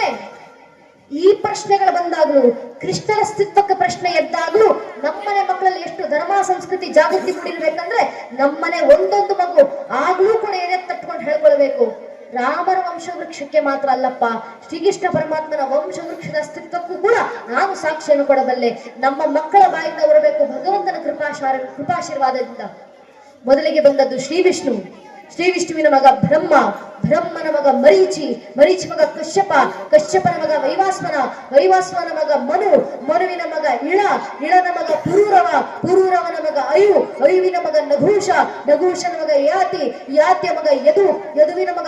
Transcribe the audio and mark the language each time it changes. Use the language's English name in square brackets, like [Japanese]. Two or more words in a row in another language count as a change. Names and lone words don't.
[Kannada] ಈ ಪ್ರಶ್ನೆಗಳು ಬಂದಾಗ್ಲೂ, ಕೃಷ್ಣನ ಅಸ್ತಿತ್ವಕ್ಕೆ ಪ್ರಶ್ನೆ ಎದ್ದಾಗ್ಲೂ ನಮ್ಮನೆ ಮಕ್ಕಳಲ್ಲಿ ಎಷ್ಟು ಧರ್ಮ ಸಂಸ್ಕೃತಿ ಜಾಗೃತಿ ಮೂಡಿರ್ಬೇಕಂದ್ರೆ ನಮ್ಮನೆ ಒಂದೊಂದು ಮಗು ಆಗ್ಲೂ ಕೂಡ ಏನೇ ತಟ್ಕೊಂಡು ಹೇಳ್ಕೊಳ್ಬೇಕು, ರಾಮರ ವಂಶವೃಕ್ಷಕ್ಕೆ ಮಾತ್ರ ಅಲ್ಲಪ್ಪ, ಶ್ರೀಕೃಷ್ಣ ಪರಮಾತ್ಮನ ವಂಶವೃಕ್ಷದ ಅಸ್ತಿತ್ವಕ್ಕೂ ಕೂಡ ನಾನು ಸಾಕ್ಷಿಯನ್ನು ಕೊಡಬಲ್ಲೆ. ನಮ್ಮ ಮಕ್ಕಳ ಬಾಯಿಂದ ಬರಬೇಕು ಭಗವಂತನ ಕೃಪಾಶೀರ್ವಾದದಿಂದ. ಮೊದಲಿಗೆ ಬಂದದ್ದು ಶ್ರೀ ವಿಷ್ಣು, ಶ್ರೀ ವಿಷ್ಣುವಿನ ಮಗ ಬ್ರಹ್ಮ, ಬ್ರಹ್ಮನ ಮಗ ಮರೀಚಿ, ಮರೀಚಿ ಮಗ ಕಶ್ಯಪ, ಕಶ್ಯಪನ ಮಗ ವೈವಾಸ್ವನ, ವೈವಾಸ್ವನ ಮಗ ಮನು, ಮನುವಿನ ಮಗ ಇಳ, ಇಳನ ಮಗ ಪುರೂರವ, ಪುರೂರವನ ಮಗ ಅಯು, ಅಯುವಿನ ಮಗ ನಘೂಷ, ನಘೂಷನ ಮಗ ಯಾತಿ, ಯಾತಿಯ ಮಗ ಯದು, ಯದುವಿನ ಮಗ